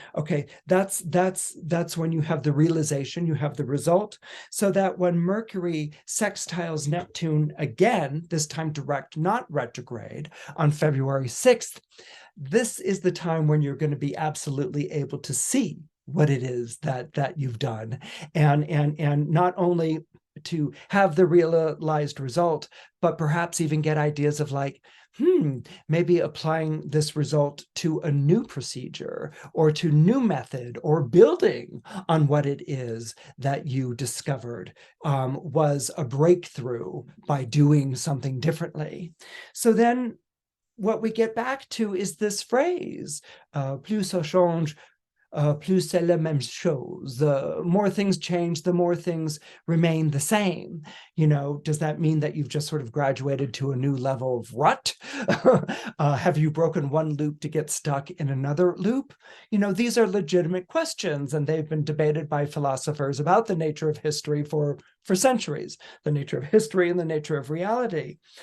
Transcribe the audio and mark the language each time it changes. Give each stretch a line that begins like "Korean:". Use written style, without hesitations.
English: Okay, that's when you have the realization, you have the result, so that when Mercury sextiles Neptune again, this time direct, not retrograde, on February 6th, this is the time when you're going to be absolutely able to see what it is that you've done, and not only to have the realized result, but perhaps even get ideas of like, maybe applying this result to a new procedure or to new method, or building on what it is that you discovered was a breakthrough by doing something differently. So then what we get back to is this phrase,
French: plus ça change, plus c'est la même chose.
English: The more things change, the more things remain the same. You know, does that mean that you've just sort of graduated to a new level of rut? Have you broken one loop to get stuck in another loop? You know, these are legitimate questions, and they've been debated by philosophers about the nature of history for centuries, the nature of history and the nature of reality.